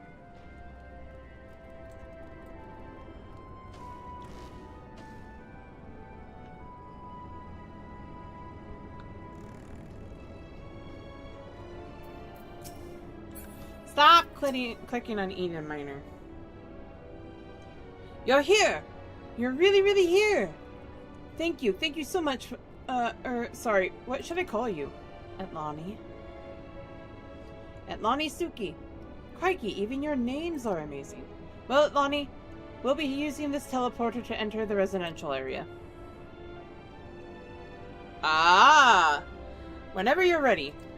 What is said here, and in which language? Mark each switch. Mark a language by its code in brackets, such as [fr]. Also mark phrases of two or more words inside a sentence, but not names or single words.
[en] Stop clicking on Eden Minor. You're here! You're really here! Thank you so much for, sorry, what should I call you? Atlani. Atlani Suki. Crikey, even your names are amazing. Well, Atlani, we'll be using this teleporter to enter the residential area. Ah! Whenever you're ready.